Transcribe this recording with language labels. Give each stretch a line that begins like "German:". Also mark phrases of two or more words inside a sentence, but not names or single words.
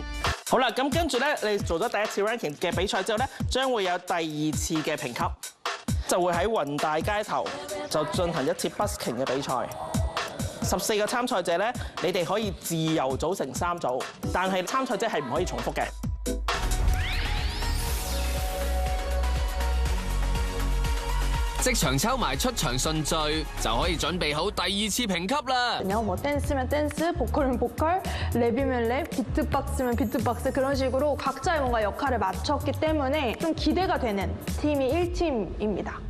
Cantonese: 好啦，咁跟住咧，你做咗第一次 ranking 嘅比賽之後咧，將會有第2次嘅評級，就會喺雲大街頭就進行一次 busking 嘅比賽。14個參賽者咧，你哋可以自由組成3組，但係參賽者係唔可以重複嘅。即場抽埋出場順序，就可以準備好第2次評級啦。
Korean: 그냥 뭐 댄스면 댄스, 보컬이면 보컬, 랩이면 랩, 비트박스면 비트박스 그런 식으로 각자의 뭔가 역할을 맞췄기 때문에 좀 기대가 되는 팀이 1팀입니다.